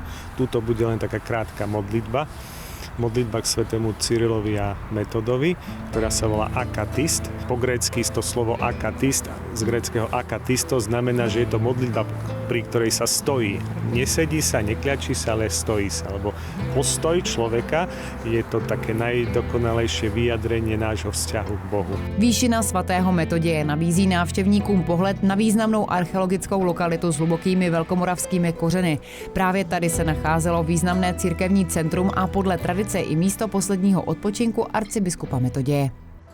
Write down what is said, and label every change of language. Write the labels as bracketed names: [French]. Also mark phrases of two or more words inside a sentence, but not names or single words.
[Slovak] Tuto bude len taká krátka modlitba k svätému Cyrilovi a Metodovi, ktorá sa volá akatist. Po grécky to slovo akatist, z gréckeho akatisto, znamená, že je to modlitba, pri ktorej sa stojí. Nesedí sa, nekľačí sa, ale stojí sa. Lebo postoj človeka je to také najdokonalejšie vyjadrenie nášho vzťahu k Bohu. [Czech] Výšina svatého Metoděje nabízí návštěvníkům pohled na významnou archeologickou lokalitu s hlubokými velkomoravskými kořeny. Právě tady se nacházelo významné církevní centrum a podle tradice i místo posledního odpočinku arcibiskupa Metoděje.